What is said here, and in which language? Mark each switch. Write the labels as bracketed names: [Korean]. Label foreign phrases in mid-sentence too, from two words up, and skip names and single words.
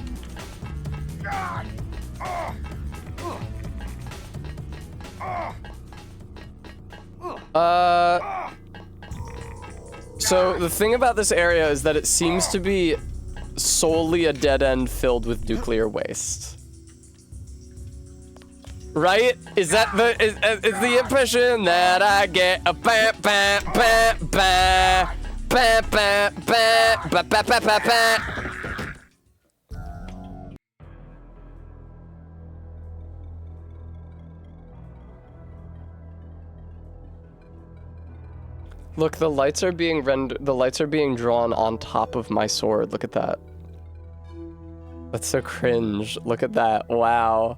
[English] So the thing about this area is that it seems to be solely a dead end filled with nuclear waste. Right? Is that is the impression that I get? A ba ba ba ba ba ba ba ba ba ba ba ba. Look, the lights are being drawn on top of my sword. Look at that. That's so cringe. Look at that. Wow.